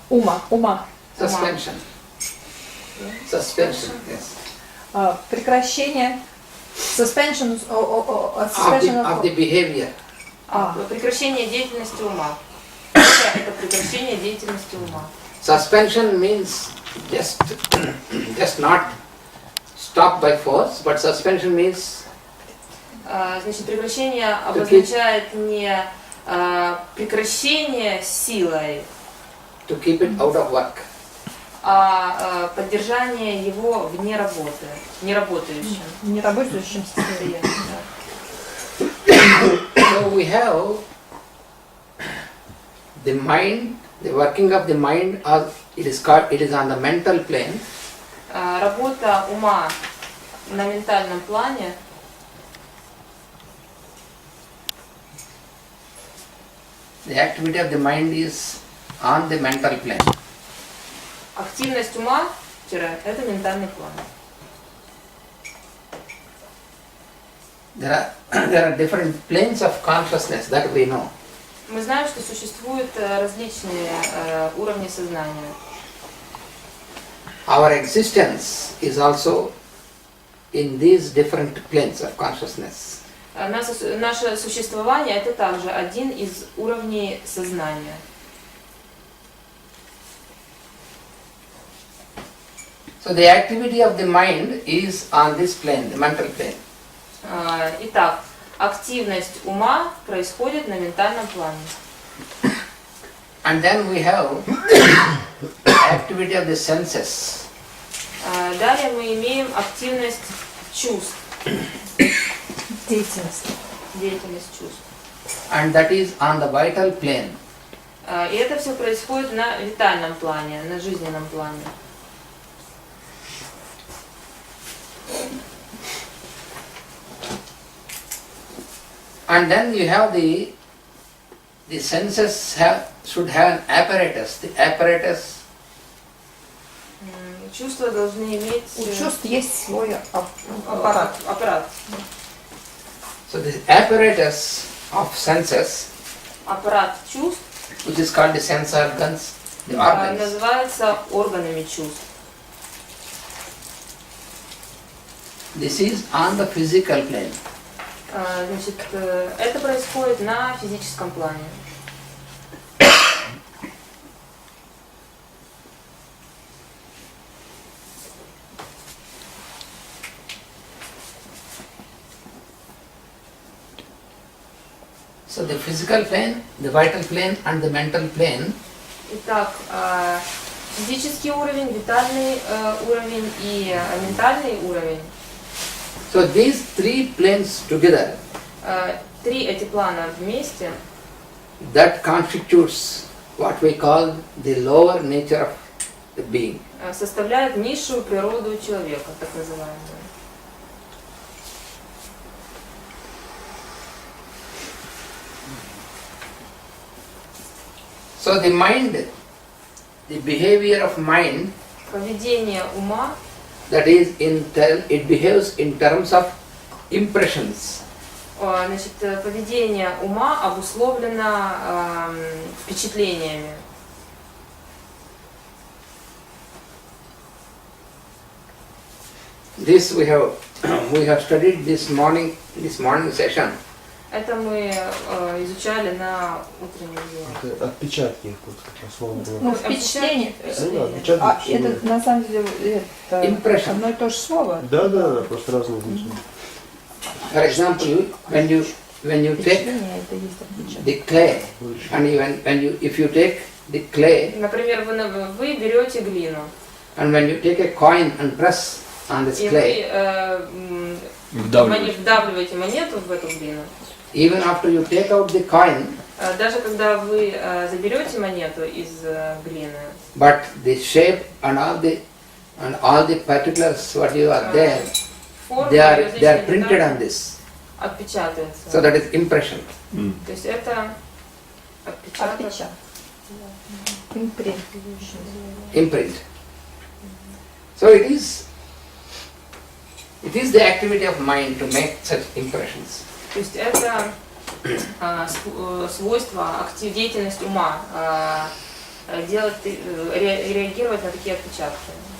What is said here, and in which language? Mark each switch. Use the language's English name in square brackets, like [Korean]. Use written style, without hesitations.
[Russian] Ума. [English] Suspension. Suspension. Yes. [Russian] Прекращение. [English] Suspension of the behavior. [Russian] Прекращение деятельности ума. Это прекращение деятельности ума. [English] Suspension means just not stop by force, but suspension means. [Russian] Значит, прекращение обозначает не прекращение силой, [English] to keep it out of work. [Russian] А поддержание его вне работы, неработающим. Неработающим состоянием. [English] So we have the mind, the working of the mind, it is on the mental plane. [Russian] Работа ума на ментальном плане. [English] The activity of the mind is on the mental plane. [Russian] Активность ума – это ментальный план. [English] There are different planes of consciousness that we know. [Russian] Мы знаем, что существуют различные уровни сознания. [English] Our existence is also in these different planes of consciousness. [Russian] Наше существование – это также один из уровней сознания. [English] So the activity of the mind is on this plane, the mental plane. [Russian] Итак, активность ума происходит на ментальном плане. [English] And then we have activity of the senses. [Russian] Далее мы имеем активность чувств. Деятельность чувств. [English] And that is on the vital plane. [Russian] И это все происходит на витальном плане, на жизненном плане. [English] And then you have the senses should have an apparatus. The apparatus. [Russian] Чувства должны иметь. У чувств есть свой аппарат. [English] So the apparatus of senses. [Russian] Аппарат чувств. [English] Which is called the sense organs. The organs. [Russian] Называется органами чувств. [English] This is on the physical plane. [Russian] Значит, это происходит на физическом плане. [English] So the physical plane, the vital plane and the mental plane. [Russian] Итак, физический уровень, витальный уровень и ментальный уровень. [English] So these three planes together. [Russian] Три эти плана вместе. [English] That constitutes what we call the lower nature of the being. [Russian] Составляют низшую природу человека, так называемую. [English] So the mind, the behavior of mind. [Russian] Поведение ума. [English] That is, it behaves in terms of impressions. [Russian] Значит, поведение ума обусловлено впечатлениями. [English] This we have studied this morning session. [Russian] Это мы изучали на утреннем дне. Отпечатки, вот как слово было. Ну, впечатление. Это на самом деле это одно и то же слово. Да, просто разные значения. [English] For example, when you take the clay, and if you take the clay, [Russian] Например, вы берете глину, [English] and when you take a coin and press on this [Russian] и [English] clay, [Russian] вы вдавливаете монету в эту глину. [English] even after you take out the coin, [Russian] Даже когда вы заберете монету из глины, [English] but the shape and all the particulars what you are there, [Russian] форма [English] they are [Russian] различные [English] printed [Russian] детали [English] on this. [Russian] отпечатывается. So that is impression. То есть это отпечаток. Отпечаток. Импринт. [English] Imprint. So it is the activity of mind to make such impressions. [Russian] То есть это свойство, деятельность ума, реагировать на такие отпечатки.